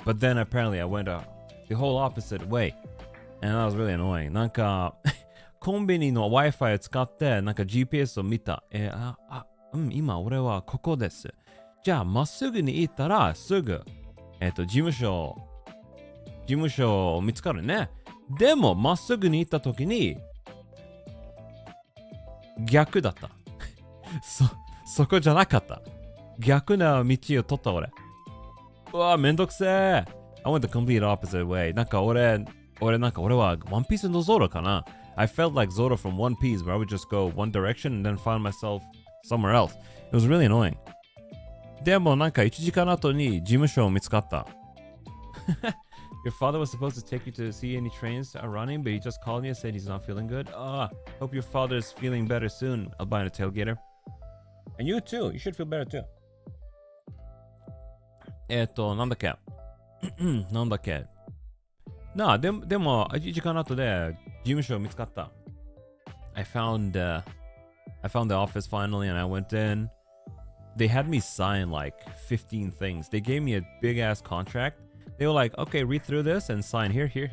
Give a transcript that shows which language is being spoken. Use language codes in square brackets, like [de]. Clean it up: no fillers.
[en] But then apparently I went the whole opposite way. And that was really annoying. [ja] なんか、コンビニの Wi-Fi を使って、なんか GPS を見た。今俺はここです。じゃあ、まっすぐに行ったら、すぐ、事務所見つかるね。でも、まっすぐに行った時に、逆だった。そこじゃなかった。逆な道を取った俺。うわ、めんどくせえ。 [en] I went the complete opposite way. [ja] なんか俺は One PieceのZoro かな。 [en] I felt like Zoro from One Piece, where I would just go one direction and then find myself somewhere else. It was really annoying. [ja] でもなんか1時間後に事務所を見つかった。 [en] Your father was supposed to take you to see any trains are running, but he just called me and said he's not feeling good. Hope your father is feeling better soon, albino tailgater. And you too. You should feel better too. [ja] なんだっけでも、1時間後で事務所を見つかった。 [en] I found the office finally and I went in. They had me sign like 15 things. They gave me a big ass contract. They were like, okay, read through this and sign here.